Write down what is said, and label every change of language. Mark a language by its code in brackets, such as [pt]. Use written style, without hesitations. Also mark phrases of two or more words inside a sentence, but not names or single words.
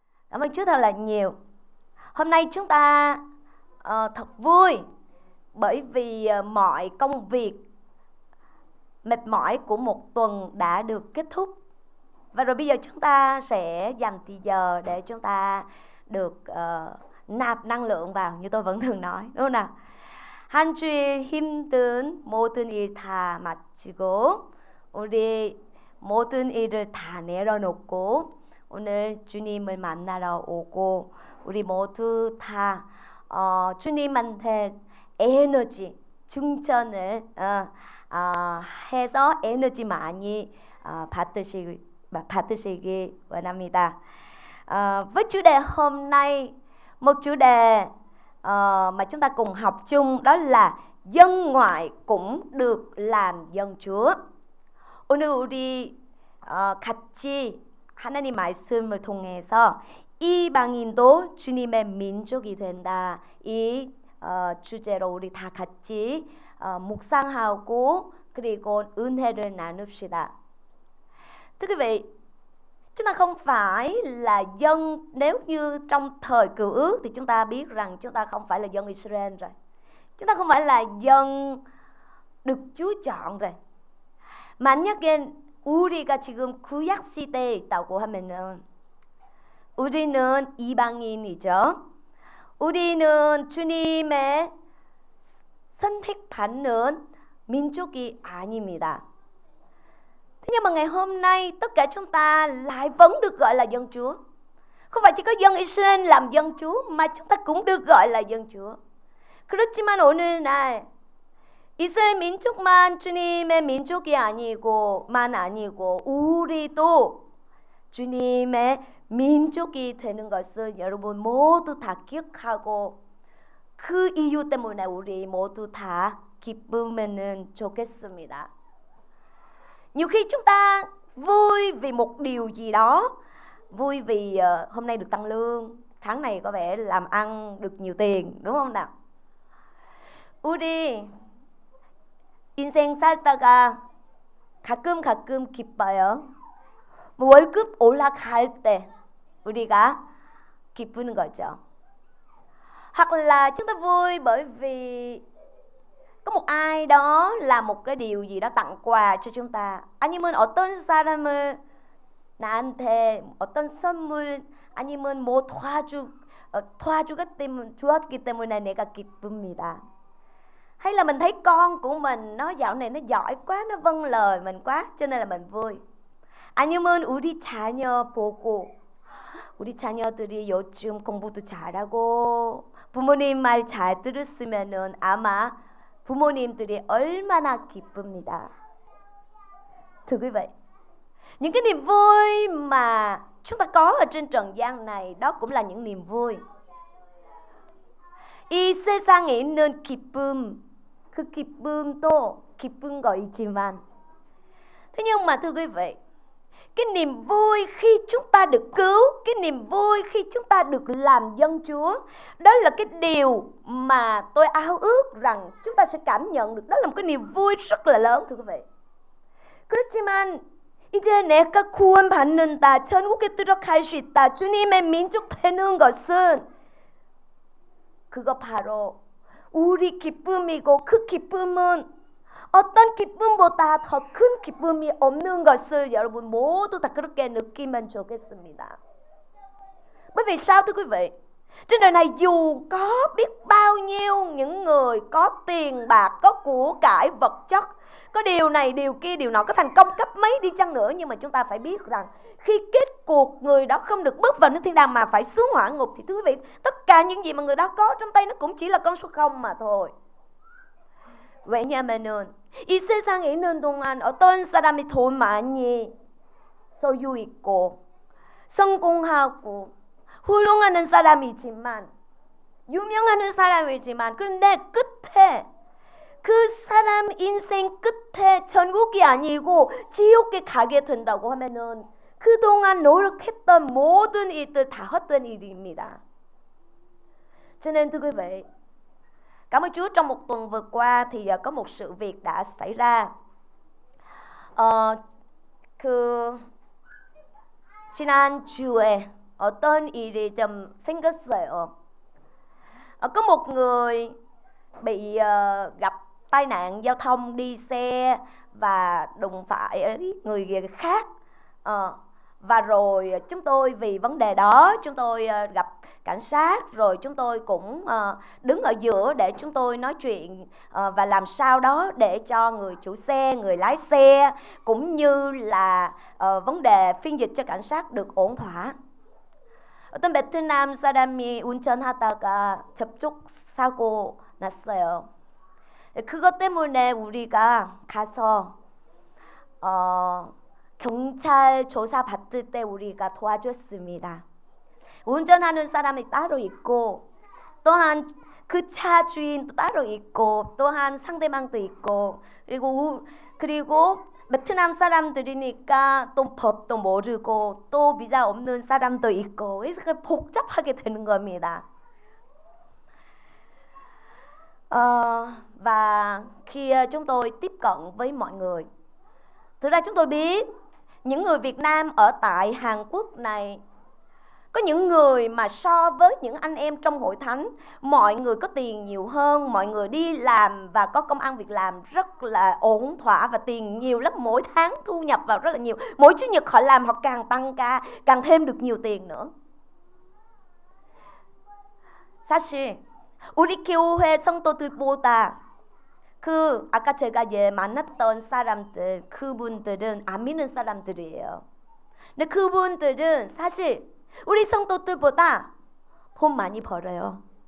[vi] Cảm ơn Chúa thật là nhiều. Hôm nay chúng ta thật vui bởi vì mọi công việc mệt mỏi của một tuần đã được kết thúc. Và rồi bây giờ chúng ta sẽ dành thời giờ để chúng ta được nạp năng lượng vào, như tôi vẫn thường nói, đúng không nào? [ko] 한 주일 힘든 모든 일 다 마치고 우리 모든 일을 다 내려놓고 오늘 주님을 만나러 오고 우리 모두 다 주님한테 에너지 충전을 해서 에너지 많이 받으시기 원합니다. [vi] Với chủ đề hôm nay, một chủ đề mà chúng ta cùng học chung đó là dân ngoại cũng được làm dân Chúa. [ko] 오늘 우리 같이 하나님 말씀을 통해서 이방인도 주님의 민족이 된다. 이 주제로 우리 다 같이 묵상하고 그리고 은혜를 나눕시다. [vi] Thưa quý vị, chúng ta không phải là dân, nếu như trong thời Cựu Ước thì chúng ta biết rằng chúng ta không phải là dân Israel rồi. Chúng ta không phải là dân được Chúa chọn rồi. [ko] 만약에 우리가 지금 구약 시대에 있다고 하면은 우리는 이방인이죠. 우리는 주님의 선택받는 민족이 아닙니다. [vi] Thế nhưng mà ngày hôm nay tất cả chúng ta lại vẫn được gọi là dân Chúa. Không phải chỉ có dân Israel làm dân Chúa mà chúng ta cũng được gọi là dân Chúa. [ko] 그렇지만 오늘날 이스라엘 민족만 주님의 민족이 아니고 우리도 주님의 민족이 되는 것을 여러분 모두 다 기억하고 그 이유 때문에 우리 모두 다 기쁘면은 좋겠습니다. [vi] Nhiều khi chúng ta vui vì một điều gì đó, vui vì hôm nay được tăng lương, tháng này có vẻ làm ăn được nhiều tiền, đúng không nào? [ko] 우리 인생 살다가 가끔 기뻐요. 월급 올라갈 때 우리가 기쁘는 거죠. [vi] Hoặc là chúng ta vui bởi vì có một ai đó làm một cái điều gì đó tặng quà cho chúng ta. [ko] 아니면 어떤 사람을 나한테 어떤 선물 아니면 뭐 주었기 때문에 내가 기쁩니다. [vi] Hay là mình thấy con của mình nó dạo này nó giỏi quá, nó vâng lời mình quá cho nên là mình vui. [ko] 아니면 우리 자녀 보고 우리 자녀들이 요즘 공부도 잘하고 부모님 말 잘 들었으면은 아마 부모님들이 얼마나 기쁩니다. [vi] Thưa quý vị, những cái niềm vui mà chúng ta có ở trên trần gian này đó cũng là những niềm vui. [ko] 이 세상에 있는 기쁨, 그 기쁨도 기쁜 거이지만, [vi] thế nhưng mà thưa quý vị, cái niềm vui khi chúng ta được cứu, cái niềm vui khi chúng ta được làm dân Chúa, đó là cái điều mà tôi ao ước rằng chúng ta sẽ cảm nhận được. Đó là một cái niềm vui rất là lớn, thưa quý vị. [ko] 그렇지만 이제 내가 구원받는다, 천국에 들어갈 수 있다, 주님의 민족 되는 것은 그거 바로 우리 기쁨이고 그 기쁨은 어떤 기쁨보다 더 큰 기쁨이 없는 것을 여러분 모두 다 그렇게 느끼면 좋겠습니다. [vi] Bởi vì sao thưa quý vị? Trên đời này dù có biết bao nhiêu những người có tiền bạc, có của cải vật chất, có điều này, điều kia, điều nọ, có thành công cấp mấy đi chăng nữa, nhưng mà chúng ta phải biết rằng khi kết cuộc người đó không được bước vào nước thiên đàng mà phải xuống hỏa ngục thì thưa quý vị, tất cả những gì mà người đó có trong tay nó cũng chỉ là con số không mà thôi. [ko] 왜냐면은 이 세상에 있는 동안 어떤 사람이 돈 많이 소유 있고 성공하고 훌륭한 사람이지만 유명한 사람이지만 그런데 끝에 그 사람 인생 끝에 천국이 아니고 지옥에 가게 된다고 하면은 그동안 노력했던 모든 일들 다 헛된 일입니다. [vi] Cho nên thưa quý vị, cảm ơn Chúa, trong một tuần vừa qua thì có một sự việc đã xảy ra. [ko] 지난 주에 어떤 일이 좀 생겼어요. [vi] Có một người bị gặp tai nạn giao thông đi xe và đụng phải người khác. Và rồi chúng tôi vì vấn đề đó chúng tôi gặp cảnh sát, rồi chúng tôi cũng đứng ở giữa để chúng tôi nói chuyện và làm sao đó để cho người chủ xe, người lái xe cũng như là vấn đề phiên dịch cho cảnh sát được ổn thỏa. [ko] 어떤 베트남 사람이 운전하다가 접촉 사고 났어요. 그것 때문에 우리가 가서 경찰 조사 받을 때 우리가 도와줬습니다. 운전하는 사람이 따로 있고 또한 그 차 주인도 따로 있고 또한 상대방도 있고 그리고 베트남 사람들이니까 또 법도 모르고 또 비자 없는 사람도 있고 그래서 복잡하게 되는 겁니다. [vi] Và khi chúng tôi tiếp cận với mọi người, thực ra chúng tôi biết những người Việt Nam ở tại Hàn Quốc này, có những người mà so với những anh em trong hội thánh, mọi người có tiền nhiều hơn, mọi người đi làm và có công ăn việc làm rất là ổn thỏa và tiền nhiều lắm, mỗi tháng thu nhập vào rất là nhiều. Mỗi chủ nhật họ làm họ càng tăng ca, càng thêm được nhiều tiền nữa. [ko] 사실 우리 교회 성도들보다 아까 제가 만났던 사람들, 그분들은 안 믿는 사람들이에요. 근데 그분들은 사실 우리 성도들보다 돈 많이 벌어요.